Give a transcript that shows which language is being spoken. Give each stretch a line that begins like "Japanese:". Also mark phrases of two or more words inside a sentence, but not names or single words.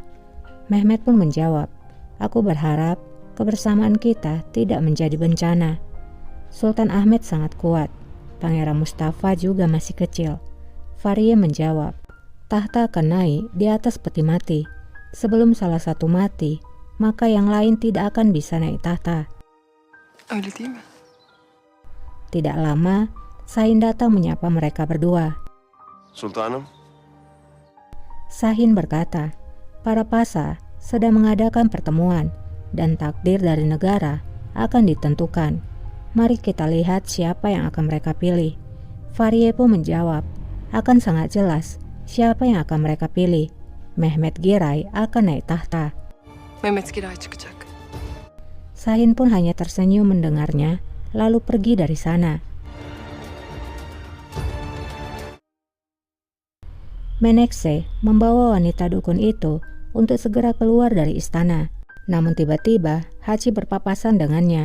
Indonesian: Mehmet pun menjawab, "Aku berharap kebersamaan kita tidak menjadi bencana." Sultan Ahmed sangat kuat, Pangeran Mustafa juga masih kecil. Fariye menjawab, "Tahta akan naik di atas peti mati. Sebelum salah satu mati, maka yang lain tidak akan bisa naik tahta."
Turkish: öyle değil mi?
Indonesian: Tidak lama, Sahin datang menyapa mereka berdua.
Turkish: Sultanım,
Indonesian: Sahin berkata, "Para pasa sedang mengadakan pertemuan dan takdir dari negara akan ditentukan. Mari kita lihat siapa yang akan mereka pilih." Fariye pun menjawab, "Akan sangat jelas siapa yang akan mereka pilih. Mehmet Giray akan naik tahta."
Turkish: Mehmet Giray çıkacak.
Indonesian: Sahin pun hanya tersenyum mendengarnya, lalu pergi dari sana. Menekse membawa wanita dukun itu untuk segera keluar dari istana. Namun tiba-tiba Hachi berpapasan dengannya.